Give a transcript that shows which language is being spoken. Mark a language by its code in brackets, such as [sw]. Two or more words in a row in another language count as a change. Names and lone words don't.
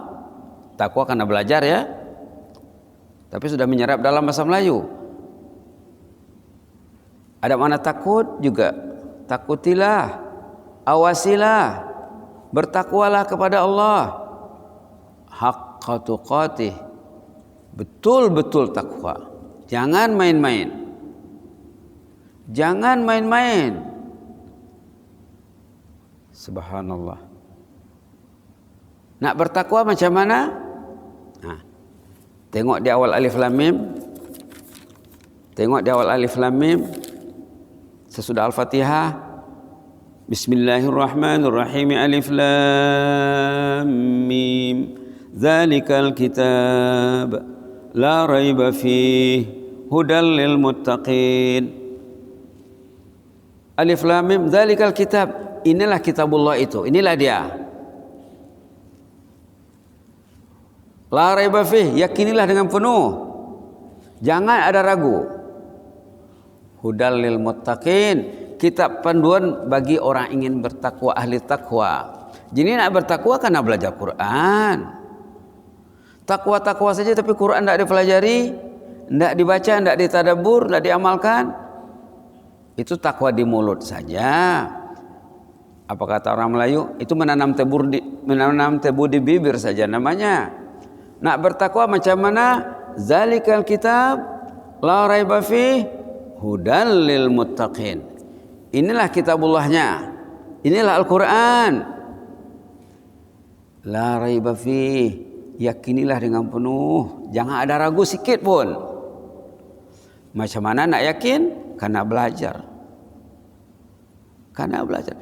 [ms] Takwa karena belajar ya. Tapi sudah menyerap dalam bahasa Melayu. Ada makna takut juga. Takutilah, awasilah, Bertakwalah kepada Allah [ar] حق تقاته, [ms] betul-betul takwa. Jangan main-main. Jangan main-main. Subhanallah. Nak bertakwa macam mana? Nah, tengok di awal [ar] الم. [ms] Tengok di awal [ar] الم. [ms] Sesudah Al-Fatihah, Bismillahirrahmanirrahim. [ar] الم. ذلك الكتاب لا ريب فيه هدى للمتقين. الم ذلك الكتاب. [ms] Inilah kitabullah itu. Inilah dia. [ar] لا ريب فيه, [ms] yakinilah dengan penuh. Jangan ada ragu. [ar] هدى للمتقين, [ms] kitab panduan bagi orang ingin bertakwa, ahli takwa. Jadi nak bertakwa karena belajar Quran. Takwa-takwa saja tapi Quran tidak dipelajari, tidak dibaca, tidak ditadabbur, tidak diamalkan. Itu takwa di mulut saja. Apa kata orang Melayu? Itu menanam tebu di bibir saja namanya. Nak bertakwa macam mana? [ar] ذلك الكتاب لا ريب فيه هدى للمتقين. [ms] Inilah kitabullahnya. Inilah Al-Quran. [ar] لا ريب فيه, [ms] yakinilah dengan penuh. Jangan ada ragu sikit pun. Macam mana nak yakin? Karena belajar. Karena belajar.